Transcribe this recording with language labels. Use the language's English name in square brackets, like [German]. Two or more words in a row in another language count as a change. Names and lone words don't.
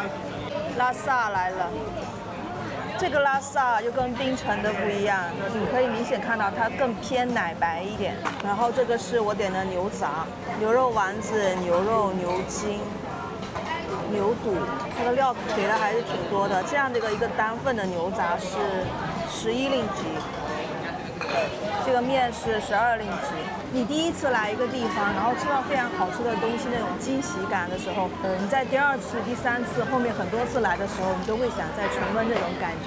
[Chinese] 拉薩來了，這個拉薩就跟檳城的不一樣，你可以明顯看到它更偏奶白一點。然後這個是我點的牛雜，牛肉丸子、牛肉、牛筋。牛肚，它的料給的還是挺多的。這樣的一個單份的牛雜是11令吉，這個麵是12令吉。你第一次來一個地方，然後吃到非常好吃的東西，那種驚喜感的時候，你在第2次、第3次，後面很多次來的時候，你都會想再重溫這種感覺。